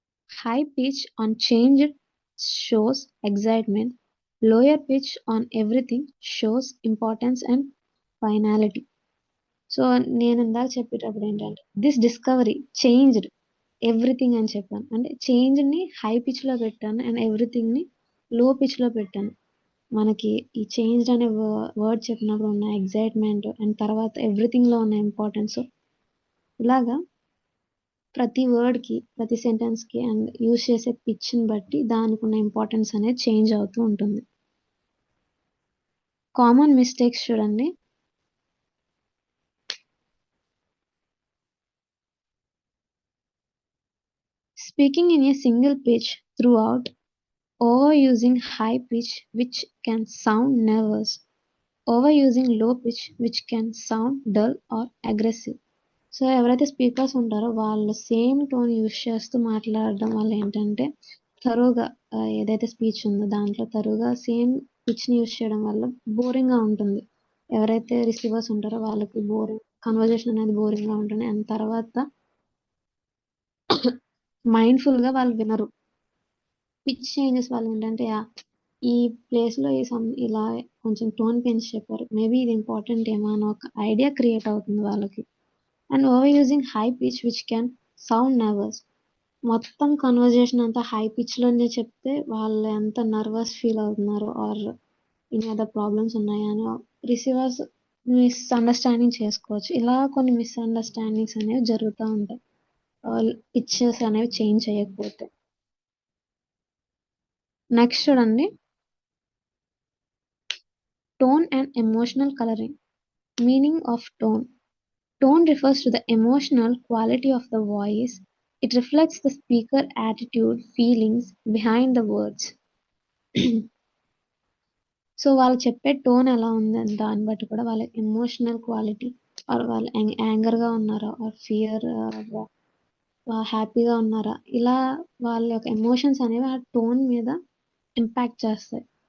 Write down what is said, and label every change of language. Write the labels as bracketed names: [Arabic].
[English] High pitch on changed shows excitement. Lower pitch on everything shows importance and finality. [Telugu] So నేను ఇందాక చెప్పేటప్పుడు ఏంటంటే [English] this discovery changed everything [Telugu] అని చెప్పాను. అంటే చేంజ్ని హై పిచ్లో పెట్టాను అండ్ ఎవ్రీథింగ్ని లో పిచ్లో పెట్టాను. మనకి ఈ చేంజ్డ్ అనే వర్డ్ చెప్పినప్పుడు ఉన్న ఎగ్జైట్మెంట్ అండ్ తర్వాత ఎవ్రీథింగ్లో ఉన్న ఇంపార్టెన్స్ ఇలాగా ప్రతి వర్డ్కి ప్రతి సెంటెన్స్కి అండ్ యూజ్ చేసే పిచ్ని బట్టి దానికి ఉన్న ఇంపార్టెన్స్ అనేది చేంజ్ అవుతూ ఉంటుంది. కామన్ మిస్టేక్స్ చూడండి. [English] Speaking in a single pitch throughout, overusing high pitch which can sound nervous, overusing low pitch which can sound dull or aggressive. [Telugu] So ఎవరైతే స్పీకర్స్ ఉంటారో వాళ్ళు సేమ్ టోన్ యూజ్ చేస్తూ మాట్లాడడం వల్ల ఏంటంటే తరువుగా ఏదైతే స్పీచ్ ఉందో దాంట్లో తరువుగా సేమ్ పిచ్ని యూజ్ చేయడం వల్ల బోరింగ్గా ఉంటుంది. ఎవరైతే రిసీవర్స్ ఉంటారో వాళ్ళకి కన్వర్జేషన్ అనేది బోరింగ్గా ఉంటుంది. అండ్ తర్వాత మైండ్ఫుల్గా వాళ్ళు వినరు. పిచ్ చేంజెస్ వల్ల ఏంటంటే ఈ ప్లేస్లో ఇలా కొంచెం టోన్ పెంచి చెప్పారు, మేబీ ఇది ఇంపార్టెంట్ ఏమో అని ఒక ఐడియా క్రియేట్ అవుతుంది వాళ్ళకి. [English] And over using high pitch which can sound nervous. [Telugu] మొత్తం కన్వర్జేషన్ అంతా హై పిచ్లోనే చెప్తే వాళ్ళు ఎంత నర్వస్ ఫీల్ అవుతున్నారు ఆర్ ఎనీ అదర్ ప్రాబ్లమ్స్ ఉన్నాయా అని రిసీవర్స్ మిస్అండర్స్టాండింగ్ చేసుకోవచ్చు. ఇలా కొన్ని మిస్అండర్స్టాండింగ్స్ అనేవి జరుగుతూ ఉంటాయి పిక్చర్స్ అనేవి చేంజ్ చేయకపోతే. నెక్స్ట్ చూడండి, [English] Tone and emotional colouring. Meaning of tone. Tone refers to the emotional quality of the voice. It reflects the speaker attitude, feelings behind the words. [Telugu] So వాళ్ళు చెప్పే టోన్ ఎలా ఉందని దాన్ని బట్టి కూడా వాళ్ళ ఎమోషనల్ క్వాలిటీ ఆర్ వాళ్ళు యాంగర్గా ఉన్నారా ఆర్ ఫియర్ హ్యాపీగా ఉన్నారా, ఇలా వాళ్ళ యొక్క ఎమోషన్స్ అనేవి ఆ టోన్ మీద ఇంపాక్ట్ చేస్తాయి.